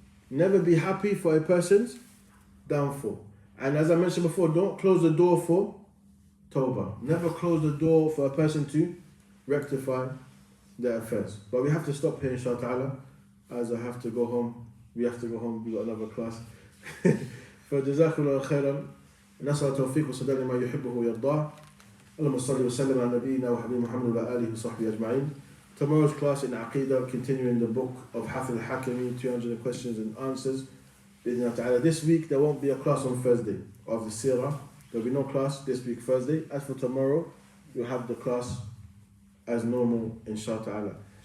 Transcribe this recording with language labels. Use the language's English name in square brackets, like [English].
[English] Never be happy for a person's downfall. And as I mentioned before, don't close the door for tawbah. Never close the door for a person to rectify their affairs. But we have to stop here, inshallah ta'ala, as I have to go home. We have to go home. We got another class. [Arabic] فجزاكم الله خيرا. نسأل التوفيق وسداد ما يحبه ويرضاه. اللهم صل وسلم على نبينا وحبيب محمد وعلى آله وصحبه أجمعين. [English] Tomorrow's class in Aqidah, continuing the book of Hafid al-Hakimi, 200 questions and answers. This week there won't be a class on Thursday of the Surah. There will be no class this week Thursday. As for tomorrow, you'll have the class as normal, inshallah.